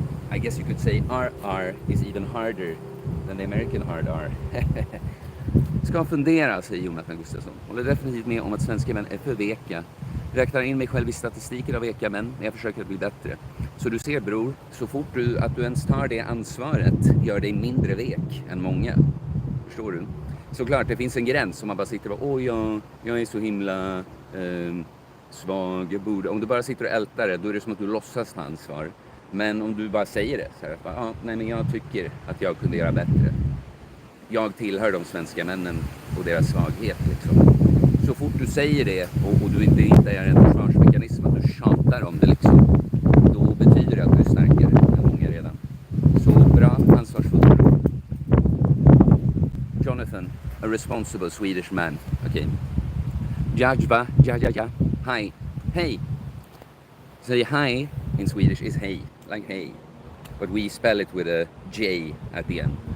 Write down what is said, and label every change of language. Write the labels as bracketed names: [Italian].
[English] I guess you could say RR is even harder than the American hard R. [Swedish] Ska fundera, säger Jonathan Gustafsson. Håller definitivt med om att svenska män är för veka. Räknar in mig själv i statistiken av veka män, men jag försöker att bli bättre. Så du ser bror, så fort du ens tar det ansvaret gör dig mindre vek än många. Förstår du? Såklart, det finns en gräns som man bara sitter och åh jag är så himla svag, jag borde. Om du bara sitter och ältar det, då är det som att du låtsas ta ansvar. Men om du bara säger det så här, nej men jag tycker att jag kunde göra bättre. Jag tillhör de svenska männen och deras svaghet liksom. Så fort du säger det och du inte är en försvarsmekanism, att du tjatar om det liksom, då betyder det att du är starkare än många redan. Så bra, ansvarsfull. [English] Jonathan, a responsible Swedish man. Okay. Jajva, ja. Hi. Hey. Say hi in Swedish is hey, like hey. But we spell it with a J at the end.